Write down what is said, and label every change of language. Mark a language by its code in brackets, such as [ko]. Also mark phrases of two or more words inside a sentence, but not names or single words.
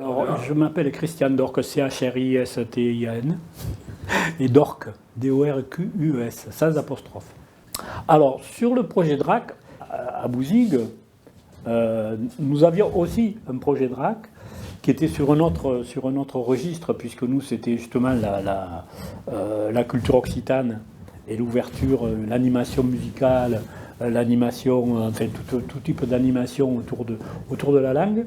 [fr] Je m'appelle Christian Dorques, C-H-R-I-S-T-I-A-N, et Dorques, D-O-R-Q-U-E-S, sans apostrophe. Alors, sur le projet DRAC, à Bouzigues, nous avions aussi un projet DRAC qui était sur un autre registre, puisque nous, c'était justement la culture occitane et l'ouverture, l'animation musicale, l'animation, enfin tout type d'animation autour de la langue.